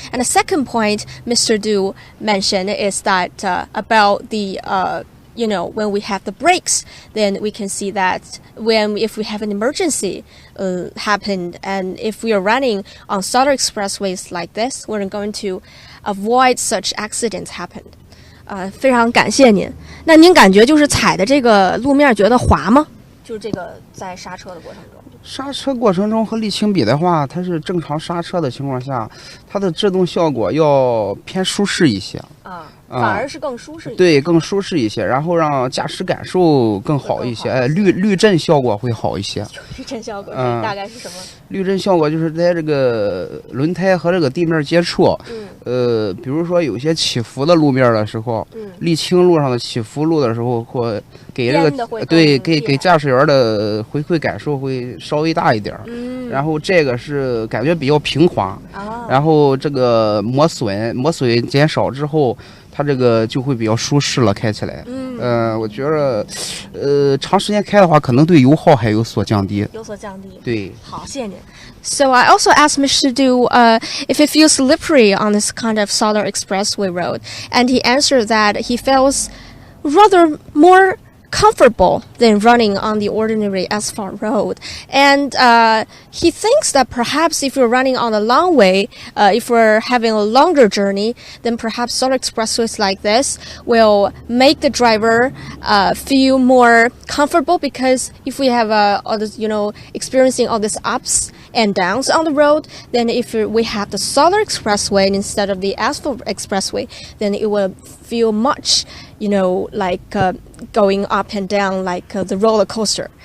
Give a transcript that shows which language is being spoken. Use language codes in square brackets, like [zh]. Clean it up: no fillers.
[en] And the second point Mr. Du mentioned is that about the when we have the brakes, then we can see that if we have an emergency happened, and if we are running on solar expressways like this, we're going to avoid such accidents happen. [zh] 非常感谢您。那您感觉就是踩的这个路面觉得滑吗？就是这个在刹车的过程中。刹车过程中和沥青比的话，它是正常刹车的情况下，它的制动效果要偏舒适一些。反而是更舒适一些。对，更舒适一些，然后让驾驶感受更好一些，滤震效果会好一些。滤震效果大概是什么？滤震效果就是在这个轮胎和这个地面接触，比如说有些起伏的路面的时候，沥青路上的起伏路的时候，或给这个给驾驶员的回馈感受会稍微大一点，然后这个是感觉比较平滑，然后这个磨损减少之后，它这个就会比较舒适了，开起来。我觉得，长时间开的话，可能对油耗还有所降低。对。好，谢谢您。 [en] So I also asked Mr. Du if it feels slippery on this kind of solar expressway road, and he answered that he feels rather more comfortable than running on the ordinary asphalt road. And he thinks that perhaps if you're running on a long way, if we're having a longer journey, then perhaps solar expressways like this will make the driver feel more comfortable, because if we have all this, experiencing all these ups and downs on the road, then if we have the solar expressway instead of the asphalt expressway, then it will feel much, like going up and down like the roller coaster.